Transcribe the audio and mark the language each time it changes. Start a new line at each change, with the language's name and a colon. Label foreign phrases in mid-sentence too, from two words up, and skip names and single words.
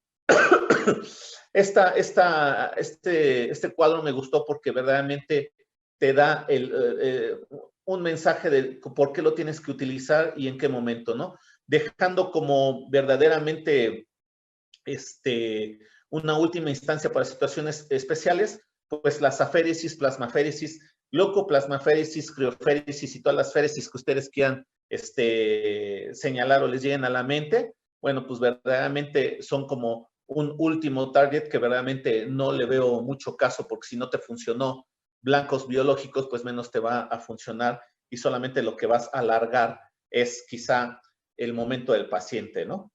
Spanish: Este cuadro me gustó porque verdaderamente te da un mensaje de por qué lo tienes que utilizar y en qué momento, ¿no? Dejando como verdaderamente una última instancia para situaciones especiales, pues las aféresis, plasmaféresis, leucoplasmaféresis, crioféresis y todas las féresis que ustedes quieran señalar o les lleguen a la mente, bueno, pues verdaderamente son como un último target que verdaderamente no le veo mucho caso, porque si no te funcionó blancos biológicos, pues menos te va a funcionar y solamente lo que vas a alargar es quizá el momento del paciente, ¿no?